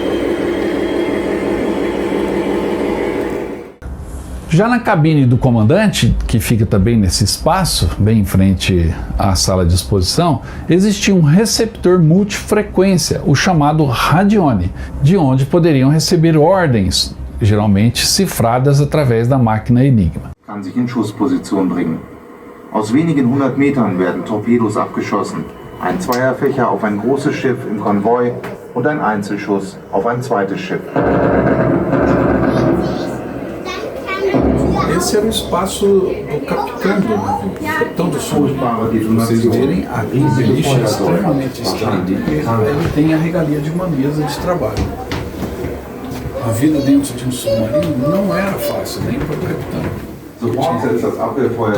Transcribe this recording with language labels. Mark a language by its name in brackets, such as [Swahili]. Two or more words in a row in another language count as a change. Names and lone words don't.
[Portuguese] Já na cabine do comandante, que fica também nesse espaço, bem em frente à sala de exposição, existia um receptor multifrequência, o chamado radione, de onde poderiam receber ordens, geralmente cifradas através da máquina Enigma. [German] Kann sich in Schussposition bringen. Aus wenigen 100 Metern werden Torpedos abgeschossen. Ein Zweierfächer auf ein großes Schiff im Konvoi und ein Einzelschuss auf ein zweites Schiff. [Portuguese] Esse era o espaço do capitão do navio. O capitão do sul, para vocês verem, a beliche é extremamente estranha. Ele tem a regalia de uma mesa de trabalho. A vida dentro de um submarino não era fácil, nem para o capitão.